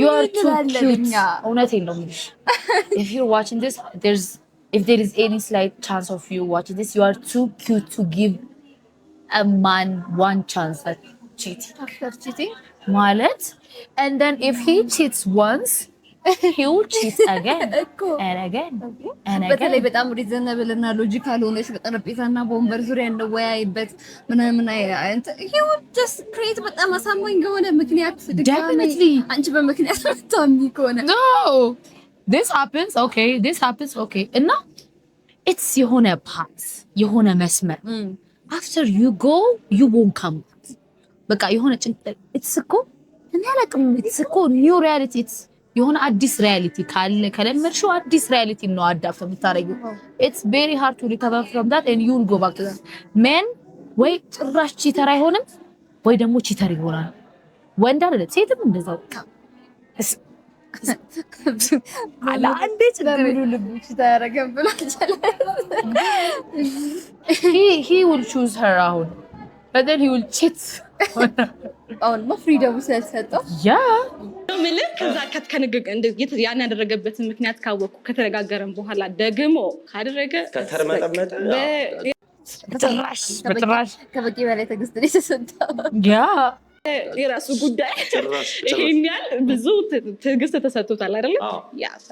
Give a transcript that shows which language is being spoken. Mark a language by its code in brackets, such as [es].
[en] you are too cute [am] እውነቴን ነው የምልሽ [en] if you're watching this if there is any slight chance of you watching this you are too cute to give a man one chance at cheating ማለት and then if he cheats once he will cheat again and again and again [am] በተለይ በጣም ሪዘነብል እና ሎጂካል ሆነሽ በጠረጴዛና በወንበር ዙሪያ እንደወያይበት ምናምን [en] he would just create [am] በጣም አሳማኝ የሆነ ምክንያት [en] definitely [am] አንቺ በምክንያት ታሚ ከሆነ [en] no this happens okay እና it's የሆነ path [am] የሆነ መስመር [en] after you go you won't come [am] በቃ የሆነ ጭንቀት it's እኮ እኔ አላውቅም it's እኮ new reality it's የሆነ አዲስ ሪያሊቲ ካለ ከለመድሽው አዲስ ሪያሊቲ ነው አዳፍተ የምታረጊው [en] it's very hard to recover from that and you will go back to that men [am] ወይ ጭራሽ ቺተር አይሆንም ወይ ደግሞ ቺተር ይሆናል ወንድ አይደል ሴትም እንደዛው አላ አንዴ ለምኑ ልብሽ ታረገም ብሎ [en] he will choose her አሁን but then he will cheat [am] አሁን ፍሪደም ስለሰጠው ያ ምንም ከዛ እንደዚህ ያን ያደረገበትን ምክንያት ካወቁ ከተነጋገረን በኋላ ደግሞ ካደረገ ከተርመጠመጠ በጥራሽ ከበቂ በላይ ትዕግስት ነው የተሰጠው ያ የራሱ ጉዳይ ይሄን ያህል ብዙ ትዕግስት ተሰጥቶታል አይደል ያ